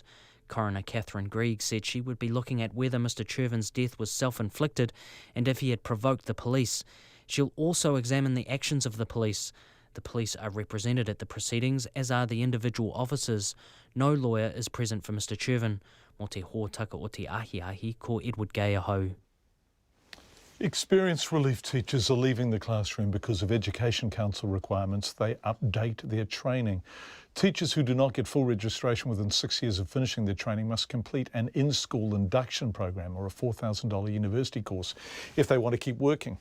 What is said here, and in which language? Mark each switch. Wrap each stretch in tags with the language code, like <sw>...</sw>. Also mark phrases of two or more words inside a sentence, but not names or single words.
<en>Coroner Catherine Greig said she would be looking at whether Mr Chervin's death was self-inflicted and if he had provoked the police. She'll also examine the actions of the police. The police are represented at the proceedings, as are the individual officers. No lawyer is present for Mr Chervin.</en> <mi>Mo te hōtaka o te ahi ko Edward Gay ahau.</mi> <en>Experienced relief teachers are leaving the classroom because of Education Council requirements. They update their training. Teachers who do not get full registration within 6 years of finishing their training must complete an in-school induction program or a $4,000 university course if they want to keep working.</en>